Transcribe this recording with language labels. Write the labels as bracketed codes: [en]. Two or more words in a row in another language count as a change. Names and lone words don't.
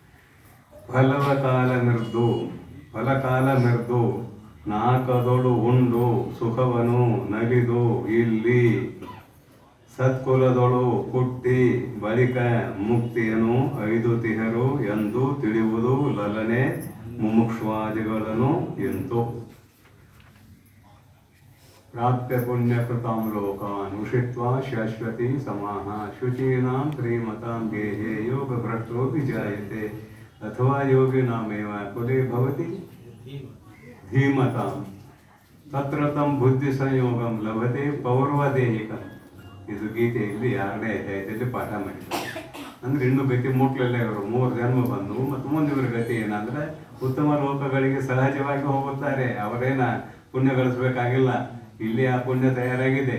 [kn] ಫಲಕಾಲ ಮೆರ್ದು ನಾಲ್ಕದೊಳು ಉಂಡು ಸುಖವನು ನಲಿದು ಇಲ್ಲಿ ಸತ್ಕುಲದೊಳು ಹುಟ್ಟಿ ಬಳಿಕ ಮುಕ್ತಿಯನು 5 ತಿಹರು ಎಂದು ತಿಳಿಯುವುದು ಲಲನೆ ಮುಮುಕ್ಷುವಾದಿಗಳನ್ನು ಎಂತು. [sa] ಪ್ರಾಪ್ಯ ಪುಣ್ಯಕೃತಾಂ ಲೋಕಾನ್ ಉಷಿತ್ವಾ ಶಾಶ್ವತಿ ಸಮಾಹ ಶುಚೀನಾಂ ಶ್ರೀಮತಾಂ ಗೇಹೇ ಯೋಗ ಭ್ರಷ್ಟೋ ವಿಜಾಯತೆ ಅಥವಾ ಯೋಗಿನಾಮೇವ ಕುಲೆ ಭವತಿ ಧೀಮತಾಂ ತತ್ರ ತಂ ಬುದ್ಧಿ ಸಂಯೋಗಂ ಲಭತೆ ಪೌರ್ವದೇಹಿಕಂ. [kn] ಇದು ಗೀತೆಯಲ್ಲಿ 2ನೇ ಅಧ್ಯಾಯದಲ್ಲಿ ಪಾಠ ಮಾಡಿದ್ದಾರೆ. ಅಂದರೆ ಇನ್ನೂ ಗತಿ ಮುಟ್ಲಲ್ಲೇ ಇವರು 3 ಜನ್ಮ ಬಂದು ಮತ್ತು ಮುಂದೆ ಇವರ ಗತಿ ಏನಂದರೆ ಉತ್ತಮ ಲೋಕಗಳಿಗೆ ಸಹಜವಾಗಿ ಹೋಗುತ್ತಾರೆ. ಅವರೇನ ಪುಣ್ಯ ಗಳಿಸ್ಬೇಕಾಗಿಲ್ಲ, ಇಲ್ಲಿ ಆ ಪುಣ್ಯ ತಯಾರಾಗಿದೆ.